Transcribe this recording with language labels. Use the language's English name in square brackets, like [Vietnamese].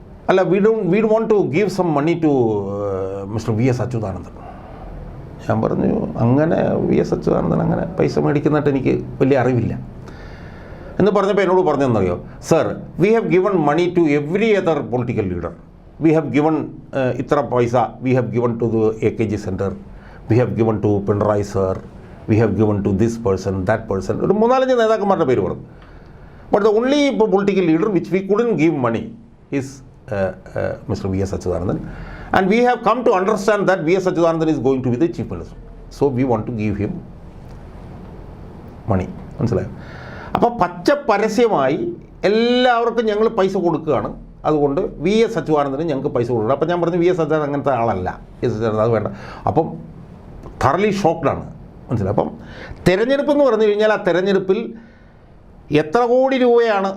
[Malayalam] അല്ല, [English] We want to give some money to mister VS Achuthanandan. [Malayalam] ഞാൻ പറഞ്ഞു അങ്ങനെ VS അച്യുതാനന്ദൻ അങ്ങനെ പൈസ മേടിക്കുന്നതായിട്ട് എനിക്ക് വലിയ അറിവില്ല എന്ന് പറഞ്ഞപ്പോൾ എന്നോട് പറഞ്ഞതെന്നറിയോ, [English] Sir we have given money to every other political leader. we have given [Hindi] itra paisa, [English] we have given to the AKG center, we have given to Pinarayi sir, we have given to this person, that person. [Malayalam] ഒരു 3-4 നേതാക്കന്മാരുടെ പേര് പറഞ്ഞു. [English] But the only political leader which we couldn't give money is Mr. V.S. Achuthanandan. And we have come to understand that V.S. Achuthanandan is going to be the chief minister. So we want to give him money. [Malayalam] മനസ്സിലായോ? അപ്പോൾ പച്ച പരസ്യമായി എല്ലാവർക്കും ഞങ്ങൾ പൈസ കൊടുക്കുകയാണ്, അതുകൊണ്ട് V S അച്യുതാനന്ദന് ഞങ്ങൾക്ക് പൈസ കൊടുക്കണം. അപ്പം ഞാൻ പറഞ്ഞു വി എസ് അച്യുതാനന്ദൻ അങ്ങനത്തെ ആളല്ല, വി എസ് അച്യുതാനന്ദൻ അത് വേണ്ട. അപ്പം തറലി ഷോക്ക്ഡാണ്, മനസ്സിലായി. അപ്പം തെരഞ്ഞെടുപ്പ് എന്ന് പറഞ്ഞു കഴിഞ്ഞാൽ ആ തെരഞ്ഞെടുപ്പിൽ എത്ര കോടി രൂപയാണ്.